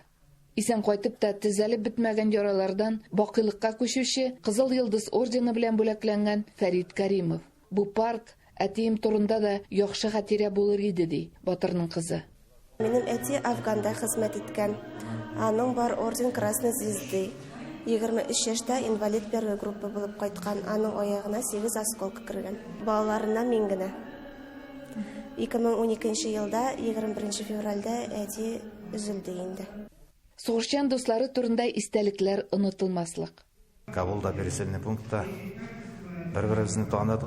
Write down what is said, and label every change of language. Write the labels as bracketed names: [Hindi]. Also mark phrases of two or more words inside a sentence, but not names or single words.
[Tatar] Исән кайтып та төзәлеп бетмәгән яралардан бакыйлыкка күчүче Кызыл Йылдыз ордены белән бүләкләнгән Фәрит Кәримов. Бу парк әтием турында да яхшы хатирә булыр иде ди батырның кызы. Минем әти Афганда хезмәт иткән. Аның бар [Russian] орден Красной Звезды. [Tatar] 23 яшьтә [Russian] инвалид первой группы [Tatar] булып кайткан. Аның аягына 8 осколка кергән. Балаларына мин генә. 2012 елда 21 февральдә әти üzülде инде. Сугышчан дуслары турында истәлекләр онытылмаслык. Кабулда пересельный пунктта бер-беребезне таныдык.